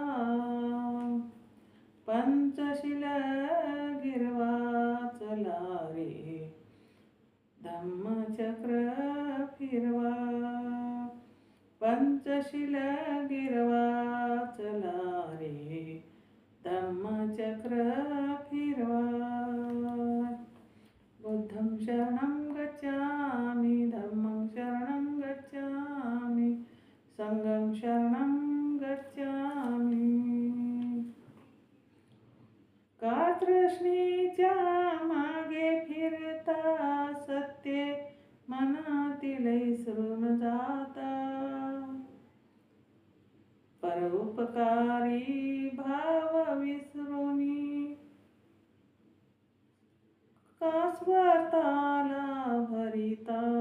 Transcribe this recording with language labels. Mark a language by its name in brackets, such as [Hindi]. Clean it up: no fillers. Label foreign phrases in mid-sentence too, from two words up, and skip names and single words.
[Marathi] पंचशील गिरवा चला रे, धम्मचक्र फिरवा. पंचशील गिरवा चला रे, धम्मचक्र फिरवा. [Pali] बुद्धं शरणं गच्छामि, धम्मं शरणं गच्छामि, संघं शरणं गच्छामि. [Marathi] का तृष्णेच्या मागे फिरता, सत्य मनातील विसरून जाता. परोपकारी भाव विसरुनी, का स्वार्थाला भरिता.